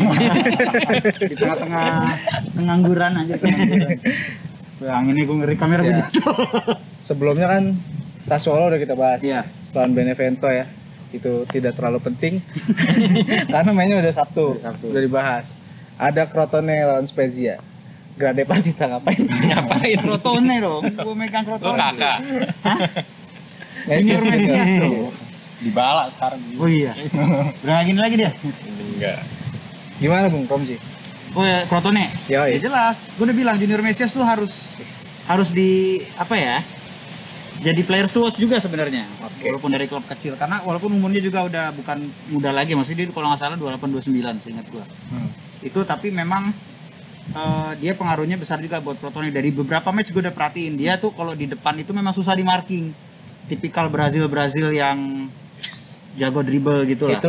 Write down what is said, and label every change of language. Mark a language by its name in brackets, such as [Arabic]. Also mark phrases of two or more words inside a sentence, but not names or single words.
[Indonesian] Di tengah-tengah pengangguran aja. Yang ini gue ngeri kamera Ya. begitu. Sebelumnya kan Sassuolo udah kita bahas. Iya. Lawan Benevento ya. Itu tidak terlalu penting. Karena mainnya udah Sabtu. [Italian] Udah dibahas. Ada Crotone lawan Spezia. Grade partita ngapain? [Indonesian] Ngapain? Crotone dong. Gue megang Lo Crotone. kakak. Junior Mesias dong. Dibalak sekarang. Oh iya. Udah gini lagi dia. Enggak. Gimana Bung Romji? Oh ya, Crotone. Ya, Ya jelas. Gue udah bilang Junior Mesias tuh harus di apa ya? Jadi [English] players to watch [Indonesian] juga sebenarnya. Oke. Walaupun dari klub kecil, karena walaupun umurnya juga udah bukan muda lagi, maksudnya dia kalau nggak salah 28 29 seingat gua. Itu tapi memang dia pengaruhnya besar juga buat Crotone. Dari beberapa match gue udah perhatiin dia tuh kalau di depan itu memang susah di marking. Tipikal Brazil yang jago dribble gitu lah.